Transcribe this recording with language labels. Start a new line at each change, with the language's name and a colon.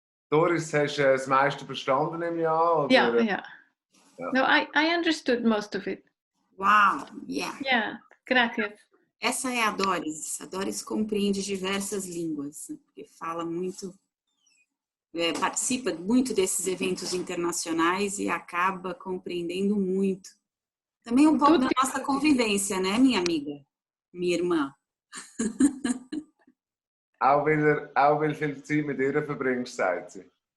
German: Doris, hast du das meiste verstanden im Jahr? Oder?
English: Yeah. No, I understood most of it. Wow, yeah. Yeah, gracias.
Portuguese: Essa é a Doris. A Doris compreende diversas línguas, porque fala muito, participa muito desses eventos internacionais e acaba compreendendo muito. Também um pouco da nossa convivência, né, minha amiga, minha irmã?
German: Auch weil viel Zeit mit ihr verbringst, sagt sie.